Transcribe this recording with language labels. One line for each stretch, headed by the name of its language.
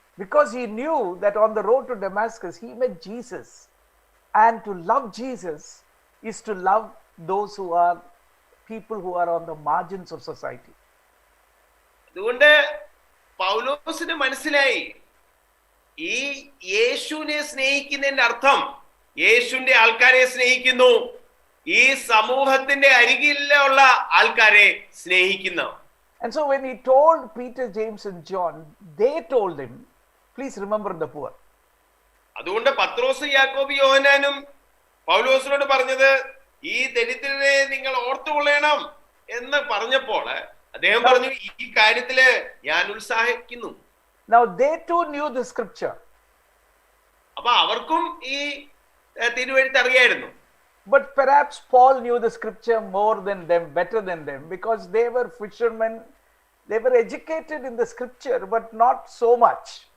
English: Because he knew that on the road to Damascus he met Jesus, and to love Jesus is to love those who are people who are on the margins of society.
Malayalam: അതുകൊണ്ട് പൗലോസിന് മനസ്സിലായി, ഈ യേശുവിനെ സ്നേഹിക്കുന്നതിന്റെ അർത്ഥം യേശുവിന്റെ ആൾക്കാരെ സ്നേഹിക്കുന്നു, ഈ സമൂഹത്തിന്റെ അരികിലുള്ള ആൾക്കാരെ സ്നേഹിക്കുന്നു.
English: And so when he told Peter, James and John, they told him, please remember the poor.
Malayalam: അതുകൊണ്ട് പത്രോസും യാക്കോബും യോഹന്നാനും പൗലോസിനോട് പറഞ്ഞത്, ഈ ദരിദ്രരെ നിങ്ങൾ ഓർത്തുകൊള്ളണം എന്ന് പറഞ്ഞപ്പോൾ അദ്ദേഹം പറഞ്ഞു, ഈ കാര്യത്തില് ഞാൻ ഉത്സാഹിക്കുന്നു.
English: Now they too knew the scripture.
Malayalam: അപ്പൊ അവർക്കും ഈ തിരുവെഴുത്ത് അറിയായിരുന്നു.
English: But perhaps Paul knew the scripture more than them, better than them, because they were fishermen. They were educated in the scripture, but not so much.